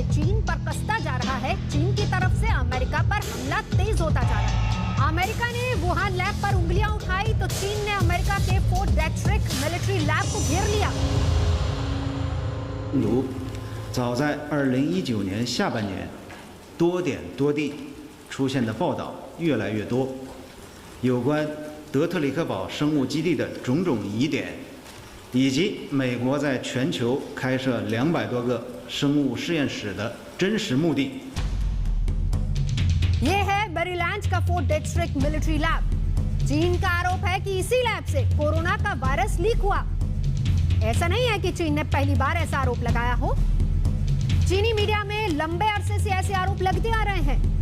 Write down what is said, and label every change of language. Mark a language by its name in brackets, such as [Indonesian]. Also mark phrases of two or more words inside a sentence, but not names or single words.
[Hindi] चीन पर कसता जा रहा है, चीन की तरफ से अमेरिका पर हमला तेज होता जा रहा है। अमेरिका ने वुहान लैब पर उंगलियां उठाई तो चीन ने अमेरिका के फोर्ट डेट्रिक मिलिट्री लैब को घेर लिया। [Chinese] 早在2019年下半年，多点多地出现的报道越来越多，有关德特里克堡生物基地的种种疑点。以及美国在全球开设200多个生物实验室的真实目的。 [Hindi] ये है मैरीलैंड का फोर्ट डेट्रिक मिलिट्री लैब। चीन का आरोप है कि इसी लैब से कोरोना का वायरस लीक हुआ। ऐसा नहीं है कि चीन ने पहली बार ऐसा आरोप लगाया हो। चीनी मीडिया में लंबे अरसे से ऐसे आरोप लगते आ रहे हैं।